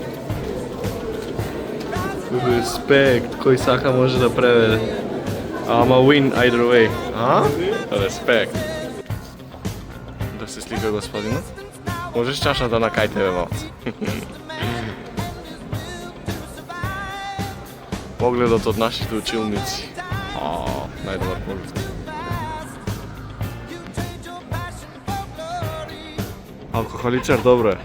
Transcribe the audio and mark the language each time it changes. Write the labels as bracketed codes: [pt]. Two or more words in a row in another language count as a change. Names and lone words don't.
[mk] Респект, кој сака може да преведе. [en] Ама win either way. [mk] Респект. Да се слика господинот. Можеш чашата на кај тебе малце. Погледот од нашите училници. Најдобар поглед. Алкохоличар, добро е.